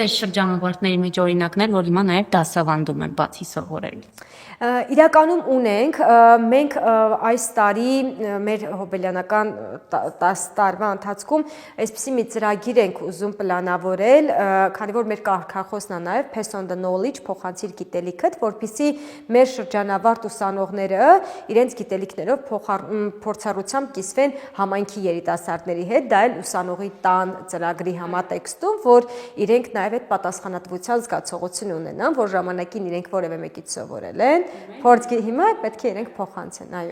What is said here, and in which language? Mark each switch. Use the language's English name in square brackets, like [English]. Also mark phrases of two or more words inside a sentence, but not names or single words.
[Armenian] Այս շրջանավարտների մեջ օրինակներ, որ հիմա նաև դասավանդում են բացի սովորելուց։ Իրականում ունենք, մենք այս տարի մեր հոբելյանական 10 տարվա ընթացքում այսպիսի մի ծրագիր ենք ուզում պլանավորել, քանի որ մեր կարգախոսն է նաև [English] Pass on the knowledge, [Armenian] փոխանցիր գիտելիքդ, որպեսզի մեր շրջանավարտ ուսանողները իրենց գիտելիքներով փորձառությամբ կիսվեն համայնքի երիտասարդների հետ, դա էլ ուսանողի տան ծրագրի համատեքստում, որ իրենք նաև այդ պատասխանատվության զգացողություն ունենան, որ ժամանակին իրենք որևէ մեկից սովորել են, փորձ հիմա պետք է իրենք փոխանցեն, այո։